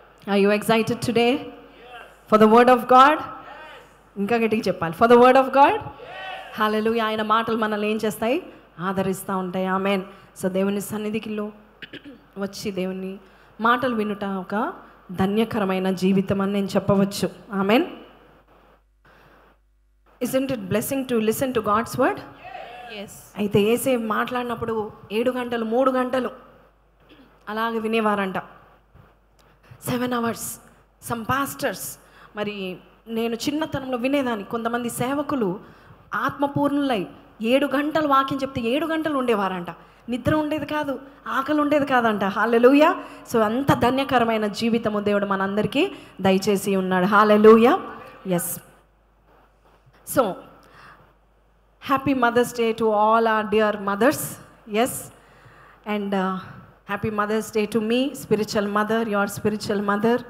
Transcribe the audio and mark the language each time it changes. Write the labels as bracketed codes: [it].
[en] Are you excited today for the word of God? [te] ఇంకా గట్టిగా చెప్పాలి, [en] For the word of God. [te] హల్లెలూయా. ఆయన మాటలు మనల్ని ఏం చేస్తాయి? ఆదరిస్తూ ఉంటాయి. ఆమేన్. సో దేవుని సన్నిధికిలో వచ్చి దేవుని మాటలు వినుట ఒక ధన్యకరమైన జీవితం అని నేను చెప్పవచ్చు. ఆమేన్. [en] Isn't it blessing to listen to God's word? Yes. [te] అయితే ఏసే మాట్లాడినప్పుడు 7 గంటలు 3 గంటలు అలాగే వినేవారంట. [en] 7 hours. [te] సమ్ పాస్టర్స్, మరి నేను చిన్నతనంలో వినేదాన్ని, కొంతమంది సేవకులు ఆత్మపూర్ణులై 7 గంటలు వాక్యం చెప్తే 7 గంటలు ఉండేవారంట. నిద్ర ఉండేది కాదు, ఆకలి ఉండేది కాదంట. హల్లెలూయా. సో అంత ధన్యకరమైన జీవితము దేవుడు మనందరికీ దయచేసి ఉన్నాడు. హల్లెలూయా. Yes. [en] So, happy Mother's Day to all our dear mothers. Yes. And happy Mother's Day to me, spiritual mother, your spiritual mother.